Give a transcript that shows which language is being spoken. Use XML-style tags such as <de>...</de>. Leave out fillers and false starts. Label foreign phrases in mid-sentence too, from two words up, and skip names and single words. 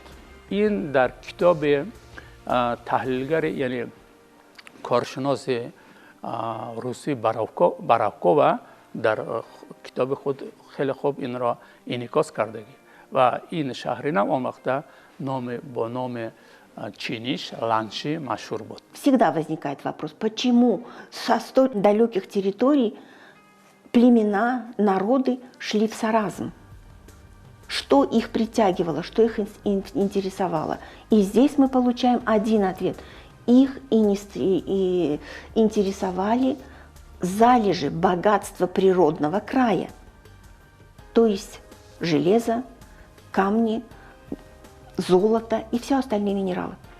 <fa>این در کتاب تحلیلگر یعنی کارشناس روسی براوکووا در کتاب خود خیلی خوب این را انعکاس کرده و این شهرنو آن وقت با نام چینیش لانشی مشهور بود.</fa> <ru>Всегда возникает вопрос, почему со столь далеких территорий племена, народы шли в Саразм? Что их притягивало, что их интересовало? И здесь мы получаем один ответ. Их интересовали залежи богатства природного края, то есть железо, камни, золото и все остальные минералы.</ru>